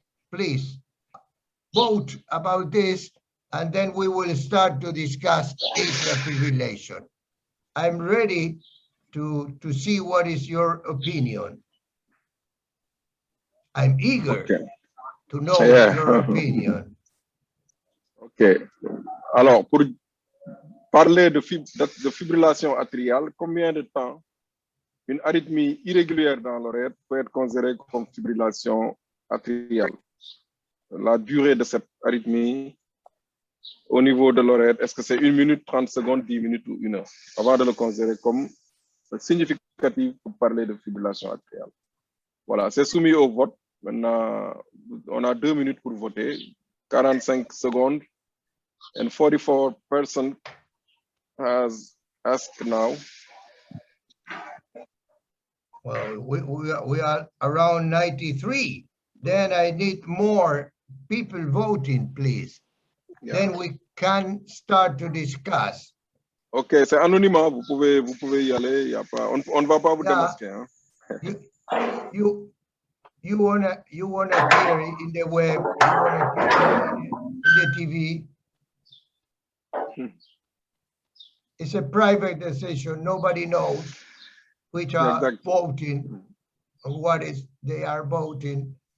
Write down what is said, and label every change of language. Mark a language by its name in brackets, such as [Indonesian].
[English] Please vote about this, and then we will start to discuss atrial fibrillation. I'm ready to see what is your opinion. I'm eager to know your opinion. OK. [French] Alors, pour parler de fibrillation atriale, combien de temps une arythmie irrégulière dans l'oreille peut être considérée comme fibrillation atriale? La durée de cette arythmie au niveau de l'oreille, est-ce que c'est 1 minute, 30 secondes, 10 minutes ou 1 heure? Avant de le considérer comme significatif pour parler de fibrillation atriale. Voilà, c'est soumis au vote. Maintenant, on a 2 minutes pour voter, 45 secondes, [English] and 44% has asked now. Well, we are around 93. Then I need more people voting, please. Yeah. Then we can start to discuss. [French] OK, c'est anonymat, vous pouvez y aller, y a pas, on ne va pas vous démasquer. Hein? [English] You wanna hear it in the web, you wanna hear it in the TV. It's a private decision. Nobody knows which are voting, what is they are voting.